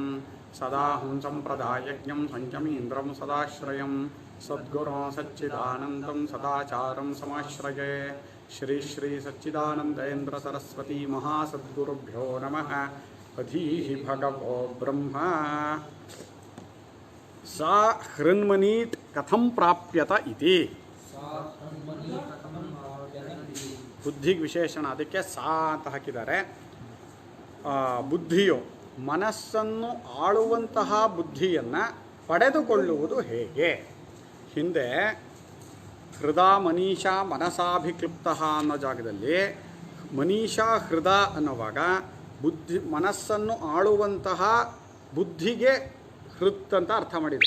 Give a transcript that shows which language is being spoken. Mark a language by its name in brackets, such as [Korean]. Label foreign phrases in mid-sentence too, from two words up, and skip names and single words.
[Sanskrit] सदाहं सम्प्रदायज्ञं सञ्जमीन्द्रं सदाश्रयं सद्गुरो सच्चिदानन्दं सदाचारं समाश्रये। श्री श्री सच्चिदानन्देन्द्र सरस्वती महासद्गुरुभ्यो नमः। अधीहि भगवो ब्रह्म सा हृन्मनीट् कथं प्राप्यत इति [Kannada] ಬುದ್ಧಿಗೆ ವಿಶೇಷಣ, ಅದಕ್ಕೆ ಸಾ ಅಂತ ಹಾಕಿದ್ದಾರೆ. ಬುದ್ಧಿಯು ಮನಸ್ಸನ್ನು ಆಳುವಂತಹ ಬುದ್ಧಿಯನ್ನು ಪಡೆದುಕೊಳ್ಳುವುದು ಹೇಗೆ? ಹಿಂದೆ [Sanskrit] ಹೃದಾ ಮನೀಷಾ ಮನಸಾಭಿಕ್ಲಿಪ್ತ [Kannada] ಅನ್ನೋ ಜಾಗದಲ್ಲಿ [Sanskrit] ಮನೀಷಾ ಹೃದ [Kannada] ಅನ್ನುವಾಗ ಮನಸ್ಸನ್ನು ಆಳುವಂತಹ ಬುದ್ಧಿಗೆ ಹೃತ್ ಅಂತ ಅರ್ಥ ಮಾಡಿದರು.